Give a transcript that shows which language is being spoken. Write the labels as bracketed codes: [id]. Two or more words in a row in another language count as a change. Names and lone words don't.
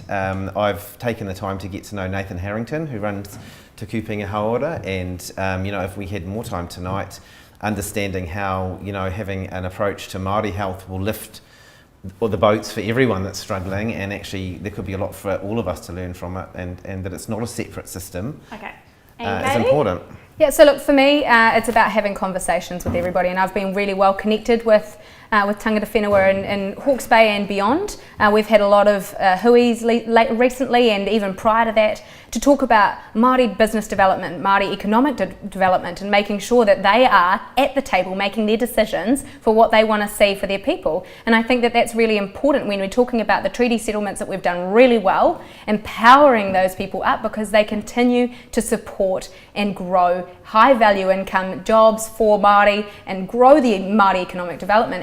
[en] I've taken the time to get to know Nathan Harrington, who runs Te Kupinga Haora, and if we had more time tonight, understanding how having an approach to Māori health will lift the boats for everyone that's struggling, and actually there could be a lot for all of us to learn from it, and that it's not a separate system. Okay. It's important. Yeah, so look, for me, it's about having conversations with everybody, and I've been really well connected with [mi] tangata whenua [en] in Hawke's Bay and beyond. We've had a lot of huis recently, and even prior to that, to talk about Māori business development, Māori economic development, and making sure that they are at the table making their decisions for what they want to see for their people. And I think that that's really important when we're talking about the treaty settlements that we've done really well, empowering those people up, because they continue to support and grow high value income jobs for Māori and grow the Māori economic development.